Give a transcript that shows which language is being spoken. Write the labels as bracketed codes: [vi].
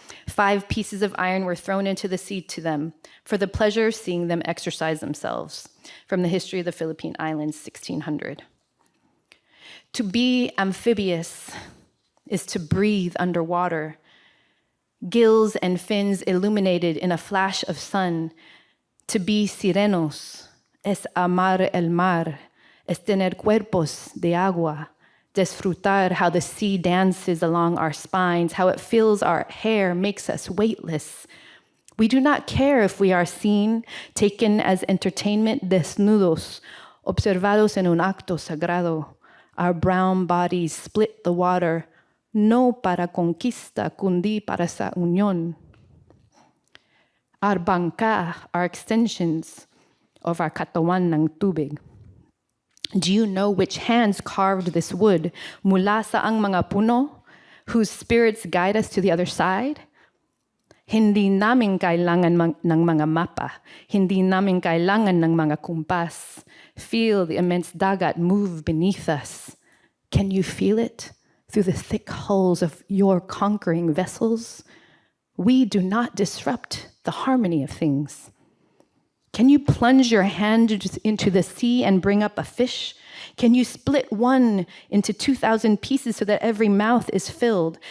[en] 5 pieces of iron were thrown into the sea to them for the pleasure of seeing them exercise themselves. From the History of the Philippine Islands, 1600. To be amphibious is to breathe underwater. Gills and fins illuminated in a flash of sun. To be [es] sirenos es amar el mar, es tener cuerpos de agua. Disfrutar [en] how the sea dances along our spines, how it fills our hair, makes us weightless. We do not care if we are seen, taken as entertainment, [es] desnudos, observados en un acto sagrado. [en] Our brown bodies split the water, [es] no para conquista, [tl] kundi para sa unión. [en] Our bangka are extensions of our [tl] katawan ng tubig. [en] Do you know which hands carved this wood? [tl] Mula saang mga puno, [en] whose spirits guide us to the other side? [tl] Hindi namin kailangan ng mga mapa. Hindi namin kailangan ng mga kumpas. [en] Feel the immense dagat move beneath us. Can you feel it through the thick hulls of your conquering vessels? We do not disrupt the harmony of things. Can you plunge your hand into the sea and bring up a fish? Can you split one into 2,000 pieces so that every mouth is filled?